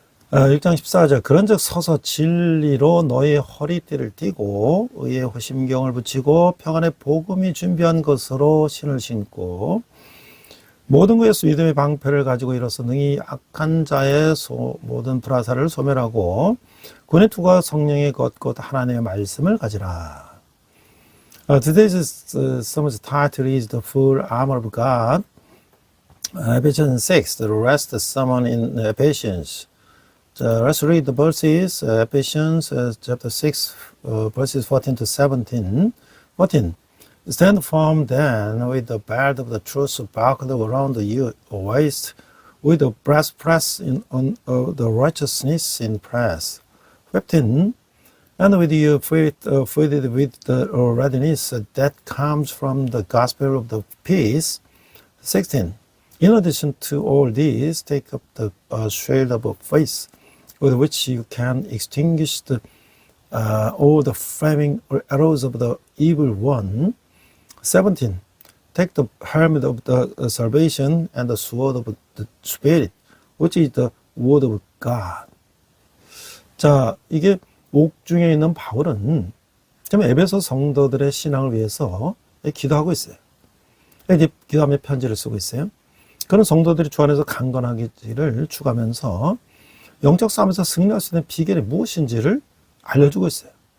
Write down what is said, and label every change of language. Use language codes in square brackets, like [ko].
[ko] 6장 14절, 그런즉 서서 진리로 너의 허리띠를 띠고 의의 호심경을 붙이고 평안의 복음이 준비한 것으로 신을 신고 모든 것에서 믿음의 방패를 가지고 일어서 능히 악한 자의 모든 불화살을 소멸하고 군의 투과 성령의 것 하나님의 말씀을 가지라. [en] Today's sermon's title is The Full Armor of God. Ephesians 6, the rest sermon in Ephesians. Let's read the verses, Ephesians chapter 6, verses 14 to 17. 14. Stand firm then with the belt of the truth buckled around your waist, with the breastplate of the righteousness in place. 15. And with your feet fitted with the readiness that comes from the gospel of the peace. 16. In addition to all these, take up the shield of faith, with which you can extinguish all the flaming arrows of the evil one. 17. Take the helmet of the salvation and the sword of the Spirit, which is the word of God. [ko] 자, 이게 옥중에 있는 바울은 지금 에베소 성도들의 신앙을 위해서 기도하고 있어요. 이제 기도하며 편지를 쓰고 있어요. 그런 성도들이 주 안에서 강건하기를 추구하면서 영적 싸움에서 승리할 수 있는 비결이 무엇인지를 알려주고 있어요.